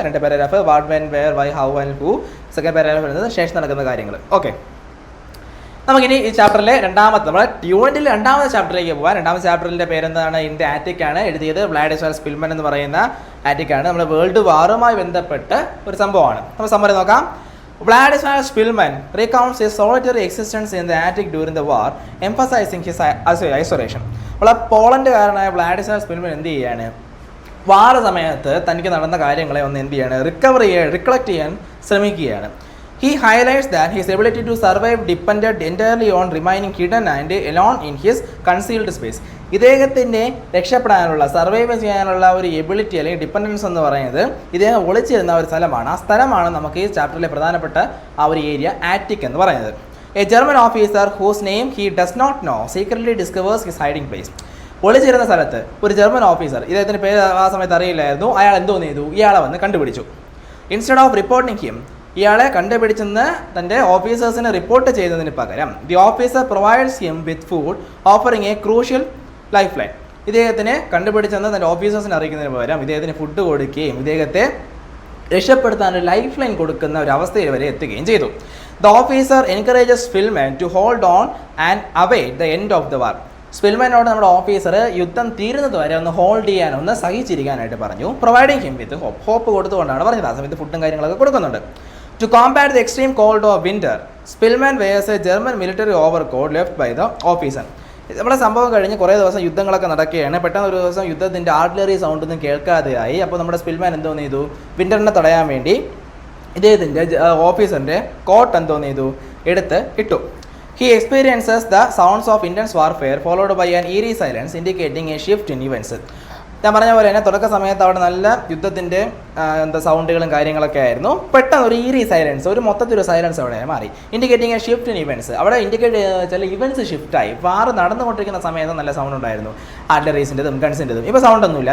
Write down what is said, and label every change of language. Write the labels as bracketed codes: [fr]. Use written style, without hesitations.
[en] 2 paragraph what, when, where, why, how and who. Second paragraph [ml] വരുന്നത് ശേഷം നടക്കുന്ന കാര്യങ്ങൾ. ഓക്കെ, നമുക്കിനി ഈ ചാപ്റ്ററിലെ നമ്മുടെ യൂണിറ്റിൽ 2ാമത്തെ ചാപ്റ്ററിലേക്ക് പോകാം. 2ാമത്തെ ചാപ്റ്ററിൻ്റെ പേരെന്താണ്, ഇൻ ദ ആറ്റിക് ആണ്. എഴുതിയത് വ്ളാഡിസ്ലാവ് സ്പിൽമൻ എന്ന് പറയുന്ന ആറ്റിക്കാണ്. നമ്മുടെ വേൾഡ് വാറുമായി ബന്ധപ്പെട്ട് ഒരു സംഭവമാണ്. നമ്മൾ സമ്മറി നോക്കാം. [en] Vladislav Spilman recounts his solitary existence in the attic during the war, emphasizing his isolation. [ml] അപ്പോൾ പോളണ്ടുകാരനായ വ്ളാഡിസ്ലാവ് സ്പിൽമൻ എന്ത് ചെയ്യാണ്, വാർ സമയത്ത് തനിക്ക് നടന്ന കാര്യങ്ങളെ ഒന്ന് എന്ത് ചെയ്യാണ്, റിക്കളക്ട് ചെയ്യാൻ ശ്രമിക്കുകയാണ്. [en] He highlights that his ability to survive depended entirely on remaining hidden and alone in his concealed space. [ml] ഇദ്ദേഹത്തിൻ്റെ രക്ഷപ്പെടാനുള്ള സർവൈവ് ചെയ്യാനുള്ള ഒരു എബിലിറ്റി അല്ലെങ്കിൽ ഡിപ്പെൻഡൻസ് എന്ന് പറയുന്നത് ഇദ്ദേഹം ഒളിച്ചിരുന്ന ഒരു സ്ഥലമാണ്. ആ സ്ഥലമാണ് നമുക്ക് ഈ ചാപ്റ്ററിലെ പ്രധാനപ്പെട്ട ആ ഒരു ഏരിയ ആറ്റിക് എന്ന് പറയുന്നത്. [en] A German officer whose name he does not know secretly discovers his hiding place. [ml] ഒളിച്ചിരുന്ന സ്ഥലത്ത് ഒരു ജർമ്മൻ ഓഫീസർ, ഇദ്ദേഹത്തിൻ്റെ പേര് ആ സമയത്ത് അറിയില്ലായിരുന്നു, അയാൾ എന്തോന്ന് ചെയ്തു, ഇയാളെ വന്ന് കണ്ടുപിടിച്ചു. [en] instead of reporting him, [ml] ഇയാളെ കണ്ടുപിടിച്ചെന്ന് തൻ്റെ ഓഫീസേഴ്സിന് റിപ്പോർട്ട് ചെയ്യുന്നതിന് പകരം [en] The officer provides him with food offering a crucial life line. [ml] ഇദ്ദേഹത്തിനെ കണ്ടുപിടിച്ചെന്ന് തൻ്റെ ഓഫീസേഴ്സിനെ അറിയിക്കുന്നതിന് പകരം ഇദ്ദേഹത്തിന് ഫുഡ് കൊടുക്കുകയും ഇദ്ദേഹത്തെ രക്ഷപ്പെടുത്താൻ ഒരു ലൈഫ് ലൈൻ കൊടുക്കുന്ന ഒരു അവസ്ഥയിൽ വരെ എത്തുകയും ചെയ്തു. [en] The officer encourages Szpilman to hold on and await the end of the war. [ml] സ്പിൽമാനോട് നമ്മുടെ ഓഫീസർ യുദ്ധം തീരുന്നത് വരെ ഒന്ന് ഹോൾഡ് ചെയ്യാൻ, ഒന്ന് സഹിച്ചിരിക്കാനായിട്ട് പറഞ്ഞു. [en] providing him with hope [ml] കൊടുത്തുകൊണ്ടാണ് പറഞ്ഞത്. ആ സമയത്ത് ഫുഡും കാര്യങ്ങളൊക്കെ കൊടുക്കുന്നുണ്ട്. [en] To combat the extreme cold of winter, Spillman wears a German military overcoat left by the officer. [ml] നമ്മുടെ സംഭവം കഴിഞ്ഞ് കുറേ ദിവസം യുദ്ധങ്ങളൊക്കെ നടക്കുകയാണ്. പെട്ടെന്ന് ഒരു ദിവസം യുദ്ധത്തിൻ്റെ ആർട്ടിലറി സൗണ്ട് ഒന്നും കേൾക്കാതെയായി. അപ്പോൾ നമ്മുടെ സ്പിൽമാൻ എന്തോന്ന് ചെയ്തു, വിൻ്ററിനെ തടയാൻ വേണ്ടി ഇദ്ദേഹത്തിൻ്റെ ഓഫീസറിൻ്റെ കോട്ട് എന്തോന്ന് ചെയ്തു, എടുത്ത് ഇട്ടു. [en] He experiences the sounds of intense warfare followed by an eerie silence indicating a shift in events. [ml] ഞാൻ പറഞ്ഞ പോലെ തന്നെ തുടക്ക സമയത്ത് അവിടെ നല്ല യുദ്ധത്തിൻ്റെ സൗണ്ടുകളും കാര്യങ്ങളൊക്കെ ആയിരുന്നു. പെട്ടെന്ന് ഒരു ഈറി സൈലൻസ്, ഒരു മൊത്തത്തിലൊരു സൈലൻസ് അവിടെ മാറി. [en] Indicating a shift in events. [ml] അവിടെ ഇൻഡിക്കേറ്റ് ചില ഇവൻറ്റ്സ് ഷിഫ്റ്റായി. വാർ നടന്നുകൊണ്ടിരിക്കുന്ന സമയത്ത് നല്ല സൗണ്ട് ഉണ്ടായിരുന്നു, ആർട്ടിലറീസിൻ്റെതും ഗൺസിൻ്റെതും. ഇപ്പോൾ സൗണ്ടൊന്നുമില്ല.